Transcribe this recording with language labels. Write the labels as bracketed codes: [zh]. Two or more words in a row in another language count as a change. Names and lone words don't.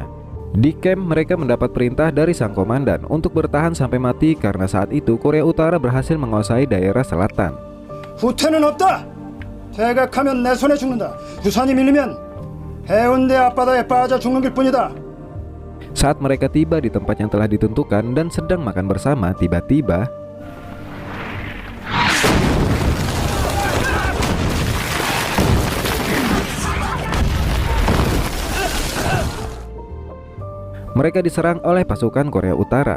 [id] Di camp mereka mendapat perintah dari sang komandan untuk bertahan sampai mati karena saat itu Korea Utara berhasil menguasai daerah selatan. [ko] 후퇴는 없다. 퇴각하면 내 손에 죽는다. 부산이 밀리면 해운대 앞바다에 빠져 죽는 길뿐이다. [id] Saat mereka tiba di tempat yang telah ditentukan dan sedang makan bersama, tiba-tiba mereka diserang oleh pasukan Korea Utara.